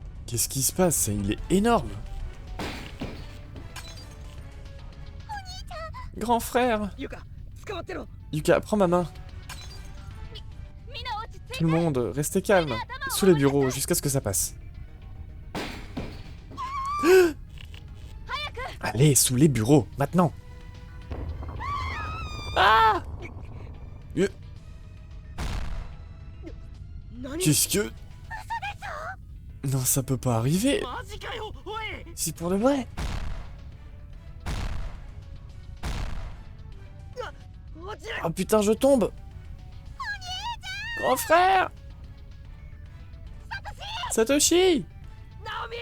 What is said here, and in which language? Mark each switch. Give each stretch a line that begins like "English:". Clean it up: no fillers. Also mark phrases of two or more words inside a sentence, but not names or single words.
French: Qu'est-ce qui se passe? Il est énorme. Grand frère.
Japanese: ユカ捕まってろ。
French: Yuka, prends ma main. Tout le monde, restez calme. Sous les bureaux, jusqu'à ce que ça passe. Allez, sous les bureaux, maintenant. Ah! Qu'est-ce que... Non, ça peut pas arriver.
Japanese: マジかよおい。
French: C'est pour de vrai.
Japanese: 落ちる。
French: Ah putain, je tombe. Grand frère. Satoshi.
Japanese: ナオミ。